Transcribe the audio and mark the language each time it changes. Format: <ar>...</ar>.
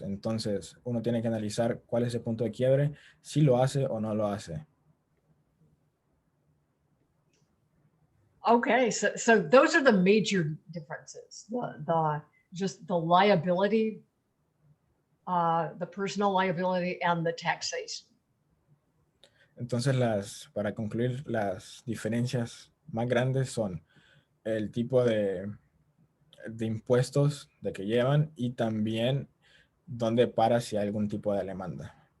<es>Entonces uno tiene que analizar cuál es el punto de quiebre, si lo hace o no lo hace.</es> <en>Okay, so those are the major differences. Just the liability, the personal liability, and the taxation.</en> <es>Entonces, para concluir, las diferencias más grandes son el tipo de impuestos de que llevan y también dónde para si hay algún tipo de demanda.</es>